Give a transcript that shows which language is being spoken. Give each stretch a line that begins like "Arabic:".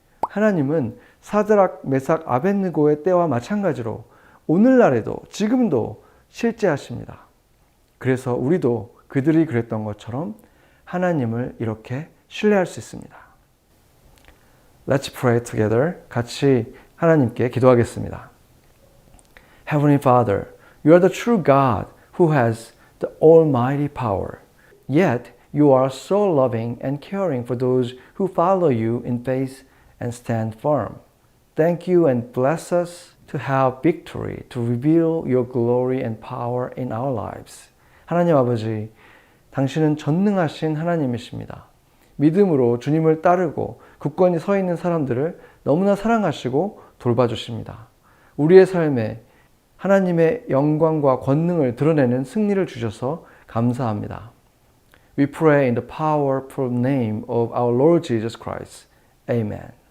Korean: 하나님은 사드락, 메삭, 아벳느고의 때와 마찬가지로 오늘날에도 지금도 실제하십니다. 그래서 우리도 그들이 그랬던 것처럼 하나님을 이렇게 신뢰할 수 있습니다.
English: Let's pray together.
Korean: 같이 하나님께 기도하겠습니다.
English: Heavenly Father, you are the true God who has the almighty power. Yet you are so loving and caring for those who follow you in faith and stand firm. Thank you and bless us to have victory, to reveal your glory and power in our lives.
Korean: 하나님 아버지, 당신은 전능하신 하나님이십니다. 믿음으로 주님을 따르고 굳건히 서 있는 사람들을 너무나 사랑하시고 돌봐주십니다. 우리의 삶에 하나님의 영광과 권능을 드러내는 승리를 주셔서 감사합니다.
English: We pray in the powerful name of our Lord Jesus Christ. Amen.